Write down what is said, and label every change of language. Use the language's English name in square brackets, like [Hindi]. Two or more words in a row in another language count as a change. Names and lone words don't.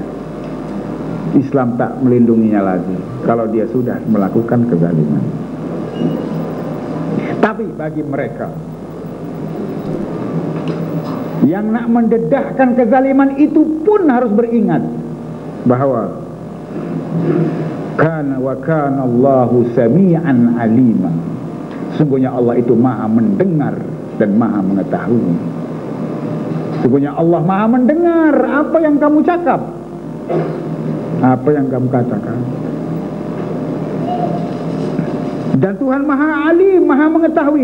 [Malay] Islam tak melindunginya lagi kalau dia sudah melakukan kezaliman. Tapi bagi mereka yang nak mendedahkan kezaliman itu pun harus beringat bahawa [Arabic] كان وكان الله سميعا عليما. [Malay] Sungguhnya Allah itu maha mendengar dan maha mengetahui. Sungguhnya Allah maha mendengar apa yang kamu cakap, apa yang kamu katakan. Dan Tuhan maha alim, maha mengetahui.